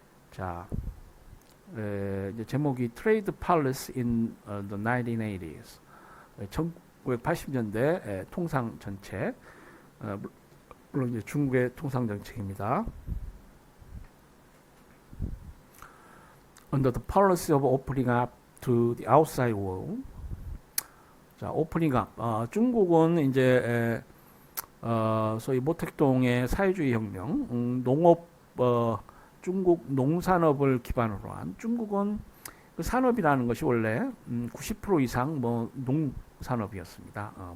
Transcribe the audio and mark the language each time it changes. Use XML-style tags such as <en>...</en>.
<ko>자, 이제 제목이</ko> <en>Trade Policy in the 1980s,</en> <ko>1980년대 통상 정책, 물론 이제 중국의 통상 정책입니다.</ko> <en>Under the policy of opening up to the outside world.</en> <ko>자,</ko> <en>opening up.</en> <ko>중국은 이제 소위 모택동의 사회주의 혁명, 농업, 중국 농산업을 기반으로 한, 중국은 그 산업이라는 것이 원래 90% 이상 뭐 농산업이었습니다.</ko>